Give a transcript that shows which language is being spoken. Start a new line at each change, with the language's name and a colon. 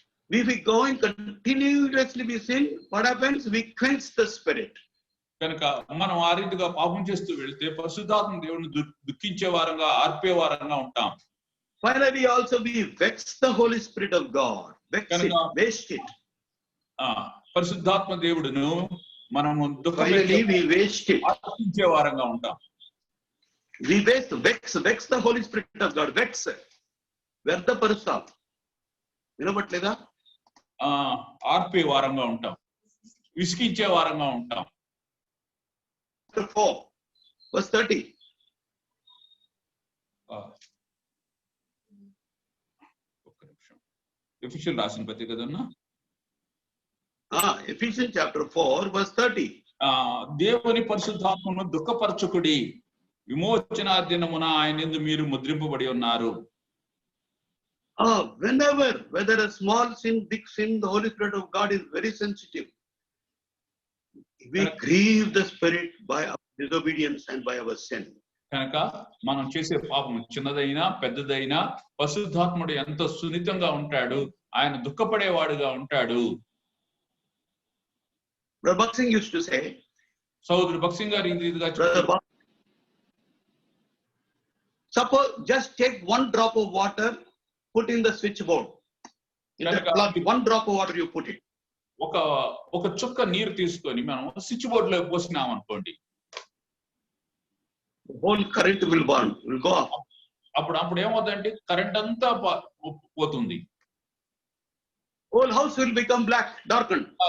English: If we go and continuously we sin, what happens? We quench the Spirit.
Telugu: కనుక మనం ఆ రీతిగా పాపం చేస్తూ వెళ్తే పరిశుద్ధాత్మ దేవుని దుఃఖించే వారంగా, ఆర్పే వారంగా ఉంటాం.
English: Finally, also we vex the Holy Spirit of God. Vex it, waste it.
Telugu: పరిశుద్ధాత్మ దేవుడును మనము
English: Finally, we waste it.
Telugu: దుఃఖించే వారంగా ఉంటాం.
English: We vex the Holy Spirit of God.
Telugu: Vex. వ్యర్థ పరుస్తాం. వినబట్లేదా? ఆర్పే వారంగా ఉంటాం, విసిగించే వారంగా ఉంటాం.
English: 4 verse 30.
Telugu: ఎఫెసీయులకు రాసిన పత్రిక కదన్నా.
English: Ephesians chapter 4 verse 30.
Telugu: దేవుని పరిశుద్ధాత్మను దుఃఖపరచుకుడి, విమోచన దినమున ఆయన యందు మీరు ముద్రింపబడి ఉన్నారు.
English: Whenever, whether a small sin, big sin, the Holy Spirit of God is very sensitive. We grieve the Spirit by our disobedience and by our sin.
Telugu: కనుక మనం చేసే పాపం చిన్నదైనా పెద్దదైనా పరిశుద్ధాత్ముడు ఎంతో సున్నితంగా ఉంటాడు, ఆయన దుఃఖపడేవాడుగా ఉంటాడు.
English: Brother Baksing used to say,
Telugu: సోదరుడు బక్సింగ్ గారు ఈ రీతిగా
English: suppose just take one drop of water, put in the switchboard. In the plug, one drop of water you put it.
Telugu: ఒక చుక్క నీరు తీసుకొని మనం స్విచ్ బోర్డ్ లో పోసినాం అనుకోండి,
English: whole current will go up.
Telugu: అప్పుడు ఏమవుతుందంటే కరెంట్ అంతా పోతుంది.
English: Whole house will become black, darkened.